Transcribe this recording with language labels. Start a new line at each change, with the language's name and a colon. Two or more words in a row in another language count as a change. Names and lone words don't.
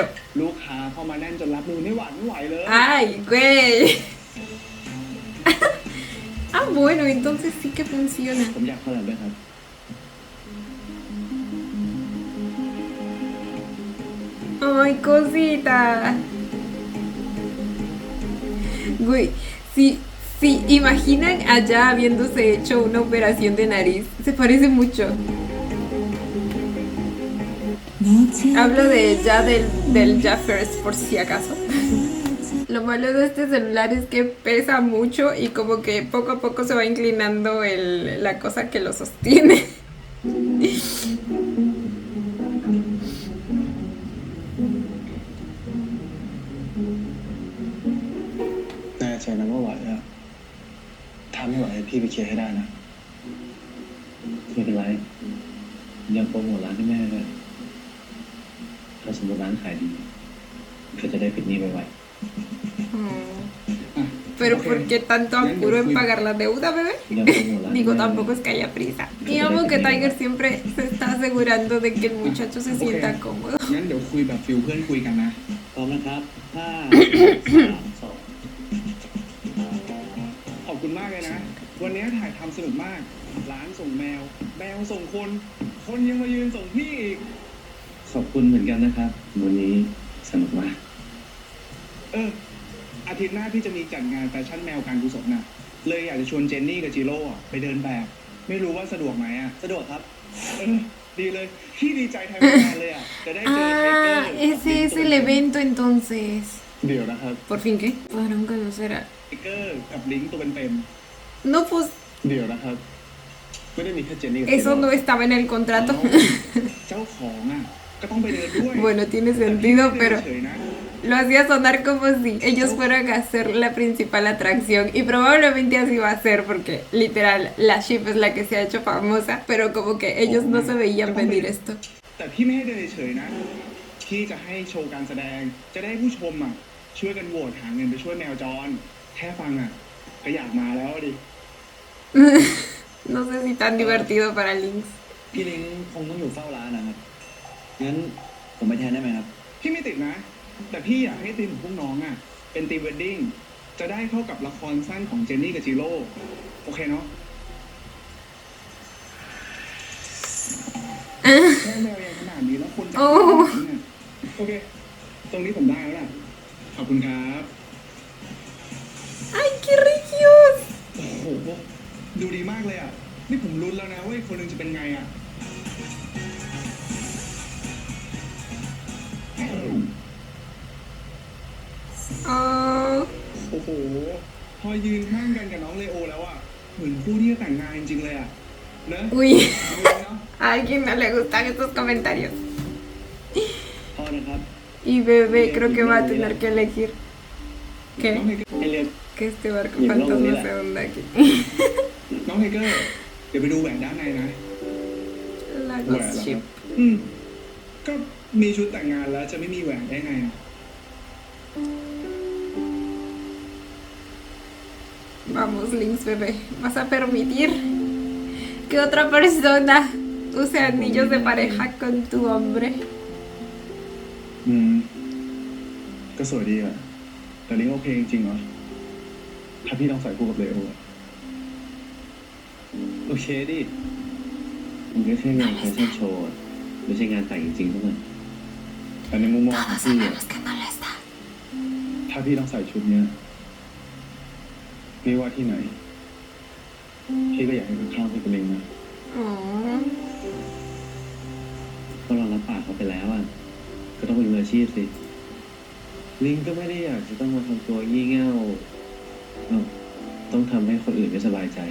Thai: ลูกค้าเข้ามาแน่นจนรับมือไม่ไหวเลย
Spanish: Ay, güey. Ah, bueno, entonces sí que funciona.
Thai: ผมอยากคอลแลบด้วยครับ
Spanish: Ay, cosita. Güey, si imaginan allá habiéndose hecho una operación de nariz, se parece mucho. Hablo de ya del ya first, por si acaso. Lo malo de este celular es que pesa mucho y como que poco a poco se va inclinando la cosa que lo sostiene.
Thai: แน่ใจนะว่าไหวอะถ้าไม่ไหวให้พี่ไปเคลียร์ให้ได้นะ ไม่เป็นไรยังโปรโมทร้านให้แม่ด้วยถ้าสมมติร้านขายดีก็จะได้ปิดหนี้ไว
Spanish: Pero ¿por qué tanto apuro en pagar la deuda, bebé?
Thai: ๆยังโปรโมทร้าน
Spanish: Digo, tampoco es que haya prisa. Y amo que Tiger siempre se está asegurando de que el muchacho se sienta cómodo.
Thai: งั้นเดี๋ยวคุยแบบฟิลเพื่อนคุยกันนะ พร้อมนะครับห้าสามสอง ขอบคุณมากเลยนะ วันนี้ถ่ายทำสนุกมาก ร้านส่งแมว แมวส่งคน คนยังมายืนส่งพี่อีก ขอบคุณเหมือนกันนะครับ วันนี้สนุกมาก อาทิตย์หน้าพี่จะมีจัดงานแฟชั่นแมวการกุศลน่ะ เลยอยากจะชวนเจนนี่กับจิโร่อะไปเดินแบบ ไม่รู้ว่าสะดวกไหมอ่ะ สะดวกครับ ดีเลย พี่ดีใจแทนงานเลยอ่ะ จะได้เจอไทเกอ Ah, ร์
Spanish: ese es el evento entonces.
Thai: เดี๋ยวนะครับ
Spanish: ¿Por fin qué? Podrán conocer a...
Thai: ไทเกอร์กับลิงก์ตัวเป็น
Spanish: No, pues
Thai: ๆเดี๋ยวนะครับ ไม่ได้มีแค่เจนนี่กับ
Spanish: eso no estaba en el contrato.
Thai: เจ้าของอ่ะ ก็ต้องไปเดินด้วย
Spanish: Bueno, tiene sentido, pero
Thai: เฉยๆนะ
Spanish: lo hacía sonar como si ellos fueran a ser la principal atracción. Y probablemente así va a ser, porque literal, la ship es la que se ha hecho famosa, pero como que ellos no se veían venir esto.
Thai: แต่พี่ไม่ให้เดินเฉยๆนะ พี่จะให้โชว์การแสดง จะได้ผู้ชมอ่ะ ช่วยกันโหวตหาเงินไปช่วยแมวจร แค่ฟังอ่ะ ก็อยากมาแล้วดิ
Spanish: No sé si tan divertido para Lynx.
Thai: พี่ลิงคงต้องอยู่เฝ้าร้านนะครับ งั้นผมไปแทนได้ไหมครับ พี่ไม่ติดนะ แต่พี่อยากให้ทีมของพวกน้องอ่ะ เป็นทีมเวดดิ้ง จะได้เข้ากับละครสั้นของเจนนี่กับจิโร่ โอเคเนาะแค่แมวยังขนาดนี้แล้วคนจะ โอ้ เนี่ยโอเค ตรงนี้ผมได้แล้วล่ะ ขอบคุณครับ
Spanish: ¡Ay, qué riquios!
Thai: โอ้โห ดูดีมากเลยอ่ะ นี่ผมลุ้นแล้วนะว่าอีกคนหนึงจะเป็นไงอ่ะ Oh, โอ้โห พอยืนข้างกันกับน้องเลโอแล้วอ่ะ เหมือนคู่ที่จะแต่งงานจริงๆเลยอ่ะเนอะ uy, เอาเลยเนาะ
Spanish: a alguien no le gustan estos comentarios.
Thai: พ่อนะครับ
Spanish: Y bebé creo que va a tener que elegir.
Thai: น้อง
Spanish: ¿Qué?
Thai: ไทเกอร์ ให้เลือก
Spanish: Que este barco Y el lobo fantasma mira. se hunde aquí.
Thai: น้องไทเกอร์ เดี๋ยวไปดูแหวนด้านในนะ
Spanish: La
Thai: แหวน
Spanish: ghost
Thai: เหรอค
Spanish: ship.
Thai: รับก็มีชุดแต่งงานแล้วจะไม่มีแหวนได้ไงอะ
Spanish: Vamos, Lynx, bebé. ¿Vas a permitir que otra persona use anillos de pareja con tu hombre?
Thai: ก็สวยดีอ่ะ แต่ลิงโอเคจริงๆเหรอ ถ้าพี่ต้องใส่คู่กับเลโออะ โอเคดิมันก็แค่งานแฟชั่นโชว์อะไม่ใช่งานแต่งจริงๆเท่านั้น แต่ในมุมมองของพี่อะ
Spanish: que no lo está.
Thai: ถ้าพี่ต้องใส่ชุดเนี้ยไม่ว่าที่ไหน พี่ก็อยากให้ข้างๆพี่เป็นลิงนะ Oh. ก็เรารับปากเขาไปแล้วอ่ะ ก็ต้องเป็นมืออาชีพสิ ลิงก็ไม่ได้อยากจะต้องมาทำตัวยี่เง่าต้องทำให้คนอื่นไม่สบายใจ